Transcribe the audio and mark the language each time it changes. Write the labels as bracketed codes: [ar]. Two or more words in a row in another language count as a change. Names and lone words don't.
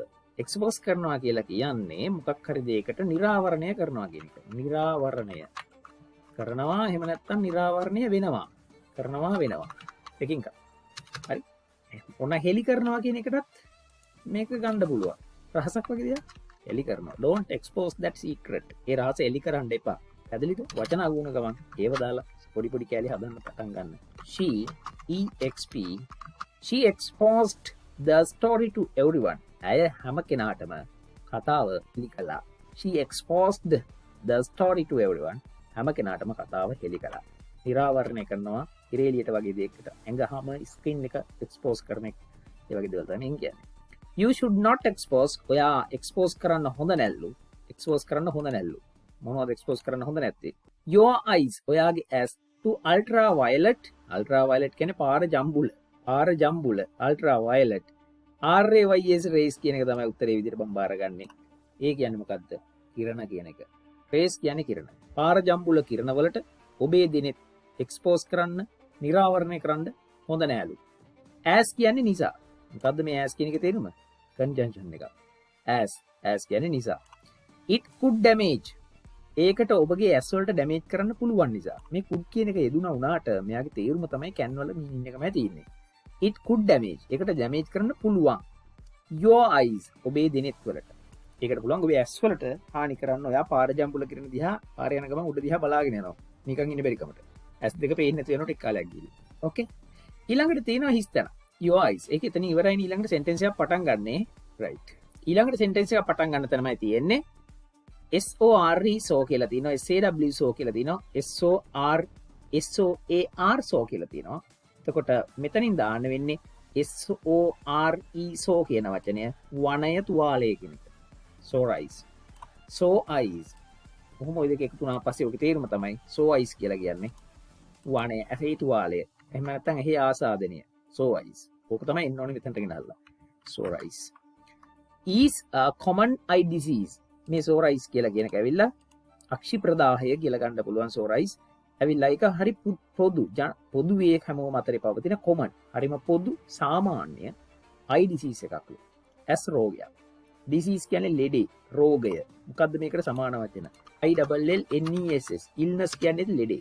[si] expose කරනවා කියලා කියන්නේ මොකක් හරි දෙයකට නිරාවරණය කරනවා කියන එක. නිරාවරණය කරනවා එහෙම නැත්නම් නිරාවරණය වෙනවා. කරනවා වෙනවා. එකකින් එක. හරි. ඔන්න හෙලි කරනවා කියන එකටත් මේක ගන්න පුළුවන්. රහසක් වගේ දෙයක්. හෙලි කරනවා. [en] Don't expose that secret. [si] ඒ රහස හෙලි කරන්න එපා. පැහැදිලිද? වචන අගුණ ගමන් ඒව දාලා පොඩි පොඩි කැලි හදන්න පටන් ගන්න. [en] She exposed the story to everyone. [si] ඇය හැම කෙනාටම කතාව හෙලි කළා. [en] She exposed the story to everyone. [si] හැම කෙනාටම කතාව හෙලි කළා. නිරාවරණය කරනවා ඉරේලියට වගේ දෙයකට. ඇඟහම ස්ක්‍රීන් එක expose කරන එක. ඒ වගේ දේවල් තමයි කියන්නේ. [en] You should not expose. [si] ඔයා expose කරන්න හොඳ නැල්ලු. expose කරන්න හොඳ නැල්ලු. මොනවද expose කරන්න හොඳ නැත්තේ? [en] Your eyes. [si] ඔයාගේ ඇස් [en] to ultraviolet. [si] ultraviolet කියන්නේ පාර ජම්බුල. පාර ජම්බුල. ultraviolet. [en] RAYS rays [si] කියන එක තමයි උත්තරේ විදිහට මම බාරගන්නේ. ඒ කියන්නේ මොකද්ද? කිරණ කියන එක. rays කියන්නේ කිරණ. පාර ජම්බුල කිරණ වලට ඔබේ දිනෙත් expose කරන්න, නිරාවරණය කරන්න හොඳ නෑලු. as කියන්නේ නිසා. මොකද්ද මේ as කියන එකේ තේරුම? conjunction එක. as කියන්නේ නිසා. [en] it could damage. [si] ඒකට ඔබගේ ඇස් වලට ඩැමේජ් කරන්න පුළුවන් නිසා. මේ could කියන එක යෙදුණා වුණාට මෙයාගේ තේරුම තමයි can වල meaning එකමයි තියෙන්නේ. [en] it could damage. [si] ඒකට ඩැමේජ් කරන්න පුළුවන්. [en] your eyes. [si] ඔබේ දිනෙත් වලට. ඒකට පුළුවන් ඔබේ ඇස් වලට හානි කරන්න. ඔයා පාර ජම්බුල කිරණ දිහා පාර යන ගමන් උඩ දිහා බලාගෙන යනවා. නිකන් ඉන්න බැරි කමට. ඇස් දෙක පේන්නේ නැති වෙනකොට එක් කාලයක් ගිහින්. ඕකේ. ඊළඟට තියෙනවා හිස් තැන. [en] your eyes. [si] ඒක එතන ඉවරයි. ඊළඟට sentence එකක් පටන් ගන්නනේ. right. ඊළඟට sentence එකක් පටන් ගන්න තැනමයි තියෙන්නේ. [en] SORE so [si] කියලා තියෙනවා. [en] SAW so [si] කියලා තියෙනවා. [en] SOAR so [si] කියලා තියෙනවා. එතකොට මෙතනින් දාන්න වෙන්නේ [en] SORE so [si] කියන වචනය වනය තුවාලය කියන එක. [en] so eyes. [si] කොහොම ඔය දෙක එකතු වුණා පස්සේ ඔකේ තේරුම තමයි [en] so eyes [si] කියලා කියන්නේ. වනය ඇහි තුවාලය. එහෙම නැත්නම් ඇහි ආසාදනය. [en] so eyes. [si] ඕක තමයි එන්න ඕනේ මෙතනට ගෙනල්ලා. [en] so eyes is a common eye disease. [si] මේ [en] so eyes [si] කියලා කියන එක ඇවිල්ලා අක්ෂි ප්‍රදාහය කියලා ගන්න පුළුවන් [en] so eyes. [si] ඇවිල්ලා ඒක හරි පොදුවේ හැමෝම අතරේ පවතින common. හරිම පොදු සාමාන්‍ය [en] eye disease [si] එකක්. as රෝගයක්. disease කියන්නේ ලෙඩේ, රෝගය. මොකද්ද මේකට සමාන වචන? [en] ILLNESS illness [si] කියන්නේ ලෙඩේ.